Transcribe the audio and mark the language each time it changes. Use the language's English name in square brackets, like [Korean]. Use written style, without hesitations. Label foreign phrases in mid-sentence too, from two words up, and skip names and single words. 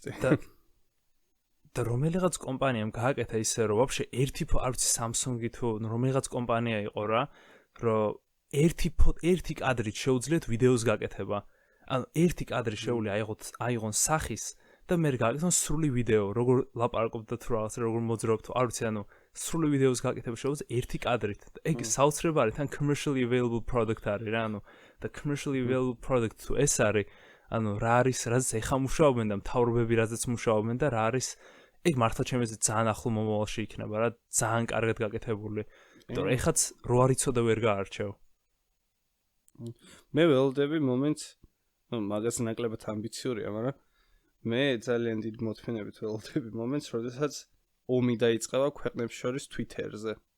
[Georgian] და რომელიღაც კომპანიამ გააკეთა ისე რომ ვაფშე არ ვიცი Samsung-ი თუ რომელიღაც კომპანია იყო რა, რომ ერთი კადრით შეუძლიათ ვიდეოს გაკეთება. ანუ ერთი კადრი შეუძლია აიღონ სახის და მე გააკეთონ სრული ვიდეო, როგორ ლაპარაკობთ და თუ რაღაც როგორ მოძრაობთ, არ ვიცი, ანუ სრული ვიდეოს გაკეთება შეუძლია ერთი კადრით. ეგ საოცრება არის, თან [English] commercially available product [Georgian] არის რა, ანუ და [English] commercially available product [Georgian] თუ ეს არის, ანუ რა არის, რაზეც ეხა მუშაობენ და მთავრობები რაზეც მუშაობენ და რა არის, ეგ მართლა ჩემს ძალიან ახლო მომავალში იქნება რა, ძალიან კარგად გაკეთებული. იმიტომ რომ ეხაც რო არ იცოდე ვერ გაარჩევ. მე ველოდები მომენტს, ну, მაგას ნაკლებად ამბიციურია, მაგრამ მე ძალიან დიდ მოთმინებით ველოდები მომენტს, როდესაც ომი დაიწყება ქვეყნებს შორის Twitter-ზე.